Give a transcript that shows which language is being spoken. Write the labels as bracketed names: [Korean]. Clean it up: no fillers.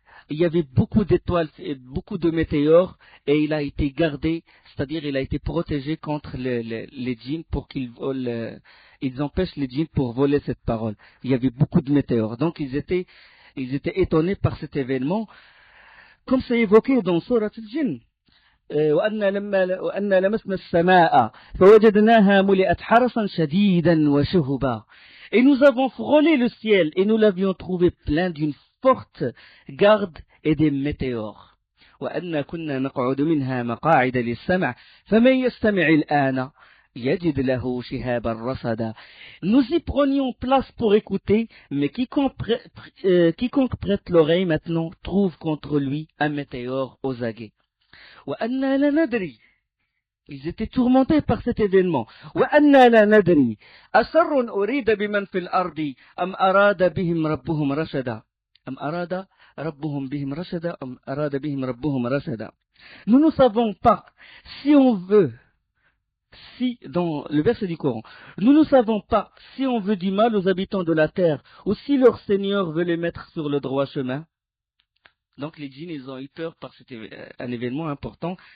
[French] Il y avait beaucoup d'étoiles et beaucoup de météores et il a été gardé, c'est-à-dire il a été protégé contre les djinns pour qu'ils volent, ils empêchent les djinns pour voler cette parole. Il y avait beaucoup de météores. Donc ils étaient étonnés par cet événement, comme c'est évoqué dans Surat al-Jinn. [Arabic] وأنا لمسنا السماء فوجدناها ملئت حرسا شديدا وشهبا. [French] Et nous avons frôlé le ciel et nous l'avions trouvé plein d'une forte garde et des météores. [Arabic] وأنا كنا نقعد منها مقاعد للسمع فمن يستمع الآن يجد له شهابا رصدا. [French] Nous y prenions place pour écouter, mais quiconque prête l'oreille maintenant trouve contre lui un météore aux aguets. [Arabic] وأنا لا ندري. [French] Ils étaient tourmentés par cet événement. [Arabic] وأنا لا ندري أشر أريد بمن في الأرض أم أراد بهم ربهم رشدا أم أراد ربهم بهم رشدا أم أراد بهم ربهم رشدا. [French] Nous ne savons pas si on veut, dans le verset du Coran, nous ne savons pas si on veut du mal aux habitants de la terre ou si leur Seigneur veut les mettre sur le droit chemin. Donc les djinns, ils ont eu peur par un événement important.